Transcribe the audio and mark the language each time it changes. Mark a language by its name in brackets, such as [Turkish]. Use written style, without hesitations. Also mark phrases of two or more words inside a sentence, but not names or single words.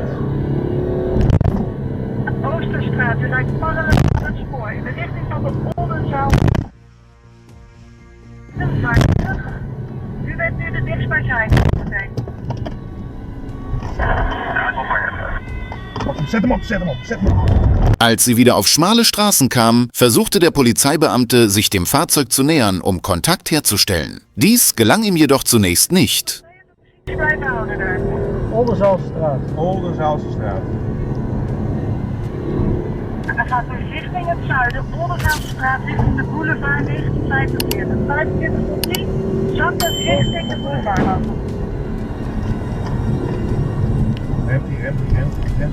[Dutch] Oosterstraat, u rijdt parallel aan het spoor in de richting van de Oldenzaal. U bent nu de dichtstbijzijnde. Zet hem op, zet hem op, zet hem op. [German] Als sie wieder auf schmale Straßen kamen, versuchte der Polizeibeamte, sich dem Fahrzeug zu nähern, um Kontakt herzustellen. Dies gelang ihm jedoch zunächst nicht. [Dutch] Blijven houden daar. Oldenzaalstraat. Oldenzaalstraat. Dan gaat u richting het zuiden, Oldenzaalstraat richting de boulevard 1945. 45 tot 10, zakken richting de boulevard. Remt hij.